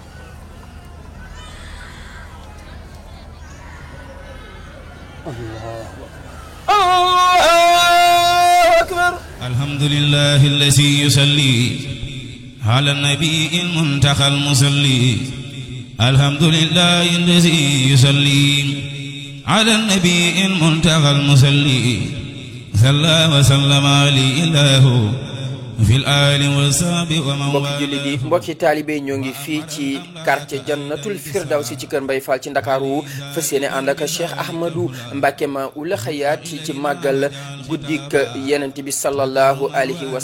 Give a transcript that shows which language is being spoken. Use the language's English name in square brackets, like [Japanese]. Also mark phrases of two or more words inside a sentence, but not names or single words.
[Arabic] الحمد لله الذي يصلي على النبي المنتقى المصلي الحمد لله الذي يصلي على النبي المنتقى المصلي صلى وسلم عليه الله في الآل والصحب ومن [Wolof] mbokki jullit yi mbokki taalibe ñoo ngi fii ci quartier Jannatul Firdawsi ci kër Mbay Fall ci Ndakaaru fas yéene ànd ak Cheikh Ahmadou Mbacké Maoul Hayaat ci màggal guddik Yonent bi [Arabic] صلى الله عليه و